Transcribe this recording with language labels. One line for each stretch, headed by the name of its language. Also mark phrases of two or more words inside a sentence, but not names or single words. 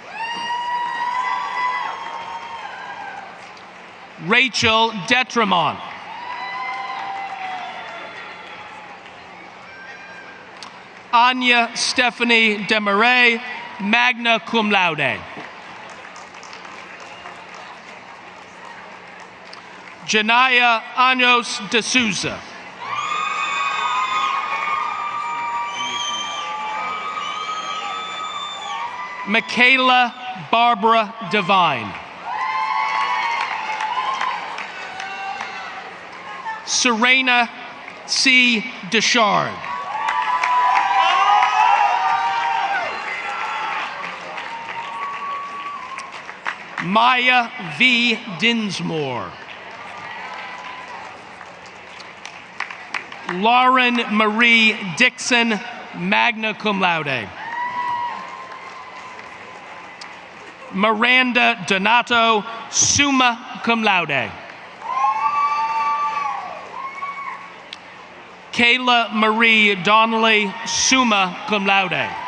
English: Rachel Detremont.
Latin: Anya Stephanie Demarais, magna cum laude.
English: Janaya Anos de Souza. Michaela Barbara Devine. Serena C. Deschard. Maya V. Dinsmore. Lauren Marie Dixon,
Latin: magna cum laude. Miranda Donato, summa cum laude. Kayla Marie Donnelly, summa cum laude.